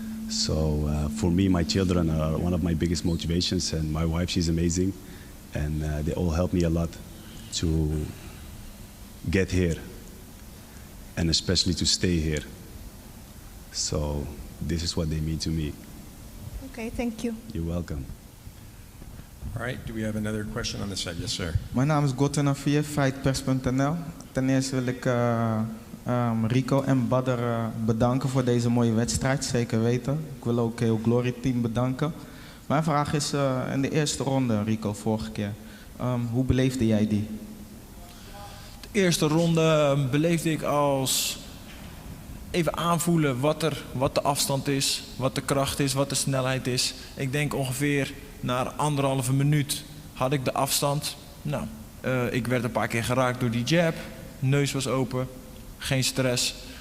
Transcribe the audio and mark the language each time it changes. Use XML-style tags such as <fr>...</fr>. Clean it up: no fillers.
<en>So for me, my children are one of my biggest motivations, and my wife, she's amazing, and they all help me a lot to get here, and especially to stay here. So this is what they mean to me. Okay, thank you. You're welcome. All right, do we have another question on this side? Yes, sir.</en> <nl>Mijn naam is Gottenavier, fightpers.nl. Ten eerste wil ik Rico en Badr bedanken voor deze mooie wedstrijd, zeker weten. Ik wil ook heel Glory Team bedanken. Mijn vraag is, in de eerste ronde, Rico, vorige keer, hoe beleefde jij die? De eerste ronde beleefde ik als even aanvoelen wat de afstand is, wat de kracht is, wat de snelheid is. Ik denk ongeveer na 1,5 minuut had ik de afstand. Nou, ik werd een paar keer geraakt door die jab. Neus was open, geen stress.</nl>